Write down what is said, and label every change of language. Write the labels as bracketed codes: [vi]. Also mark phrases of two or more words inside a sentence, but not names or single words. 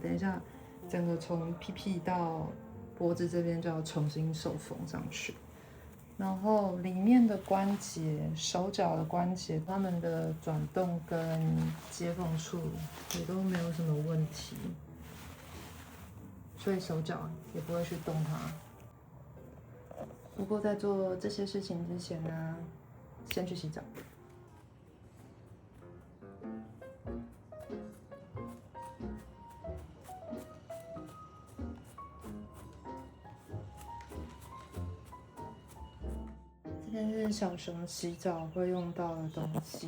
[zh] 等一下，整個從屁屁到脖子這邊就要重新手縫上去。然後裡面的關節、手腳的關節，它們的轉動跟接縫處也都沒有什麼問題，所以手腳也不會去動它。不過在做這些事情之前呢，先去洗澡。这是小熊洗澡會用到的東西。